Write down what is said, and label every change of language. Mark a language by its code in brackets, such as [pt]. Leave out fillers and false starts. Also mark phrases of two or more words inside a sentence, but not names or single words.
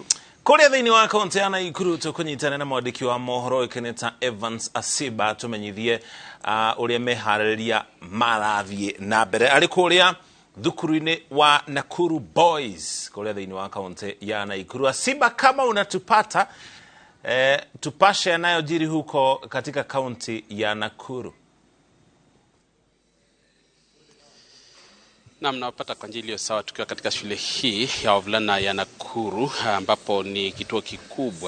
[ki] Kuria thini wa kaunti ya Naikuru tukunyitana na mwandiki wa mohoro ikeneta Evans Asiba tumenyithie uria meharĩria marathie na mbere ari kuria thukuru-ini wa Nakuru Boys kuria thini wa kaunti ya Naikuru. [sw] Asiba, kama unatupata tupashe yanayojiri huko katika kaunti ya Nakuru. Na mnapata kwa njia iliyo sawa tukiwa katika shule hii ya wavulana ya Nakuru, ambapo ni kituo kikubwa.